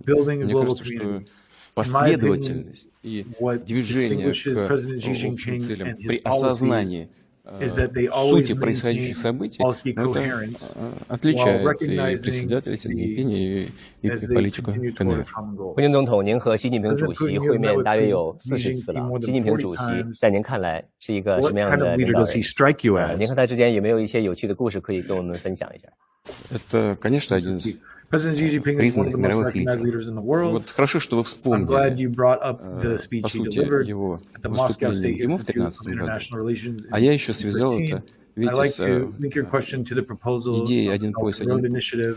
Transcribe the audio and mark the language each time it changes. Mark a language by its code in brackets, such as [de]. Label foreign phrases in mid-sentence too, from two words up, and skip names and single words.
[ru] Мне кажется, что последовательность и движение к общим целям при осознании сути происходящих событий, это отличает и председателя Сингапиня, и политику КНР. [zh] 胡宁总统，您和习近平主席会面大约有40次了。习近平主席在您看来是一个什么样的领导人？您和他之间有没有一些有趣的故事可以跟我们分享一下？ [ru] Это, конечно, один из признанных мировых лидеров. Вот хорошо, что вы вспомнили, по сути, его выступление в Крыму в 2013 году. А я еще связал это, видите, с идеей «Один пояс, один путь».